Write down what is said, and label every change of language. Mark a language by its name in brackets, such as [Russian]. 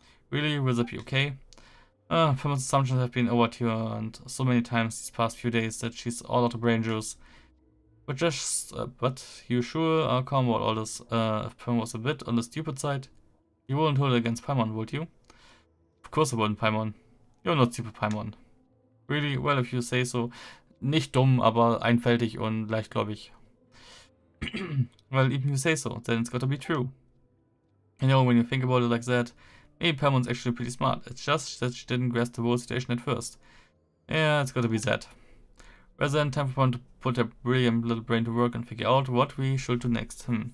[English] Really, will that be okay? Paimon's assumptions have been overturned so many times these past few days that she's all out of brain juice. But you sure are calm about all this. If Paimon was a bit on the stupid side, you wouldn't hold it against Paimon, would you? Of course I wouldn't, Paimon. You're not stupid, Paimon. Really? Well, if you say so. [German] Nicht dumm, aber einfältig und leichtgläubig. [English] Well, even if you say so, then it's gotta be true. You know, when you think about it like that, Maybe Pamon's actually pretty smart. It's just that she didn't grasp the whole situation at first. Yeah, it's gotta be that. Rather than time for one to put her brilliant little brain to work and figure out what we should do next.